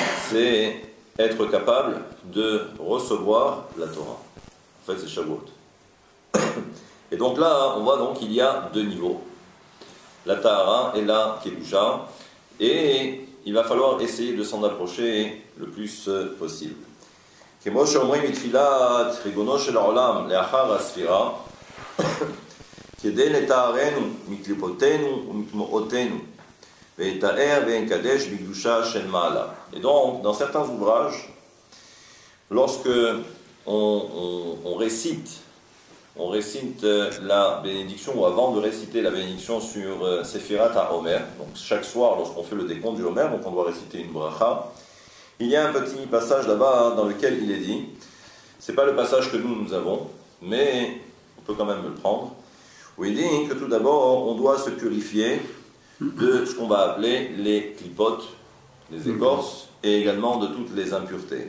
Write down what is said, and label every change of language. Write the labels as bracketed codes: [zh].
[fr] C'est être capable de recevoir la Torah. En fait, c'est Shavuot. Et donc là, on voit donc qu'il y a deux niveaux, la Tahara et la Kedusha, et il va falloir essayer de s'en approcher le plus possible. [he] כמו שאומרים בתפילת ריבונו של העולם לאחר הספירה, כדי לטהרנו מקליפותינו ומטמאותינו, ויטהר ויקדש בקדושה של מעלה. [fr] Et donc, dans certains ouvrages, lorsque on récite on récite la bénédiction, ou avant de réciter la bénédiction sur Sefirat HaOmer, donc chaque soir lorsqu'on fait le décompte du Homer, donc on doit réciter une bracha, il y a un petit passage là-bas dans lequel il est dit, c'est pas le passage que nous avons, mais on peut quand même le prendre, où il dit que tout d'abord on doit se purifier de ce qu'on va appeler les clipotes, les écorces, et également de toutes les impuretés.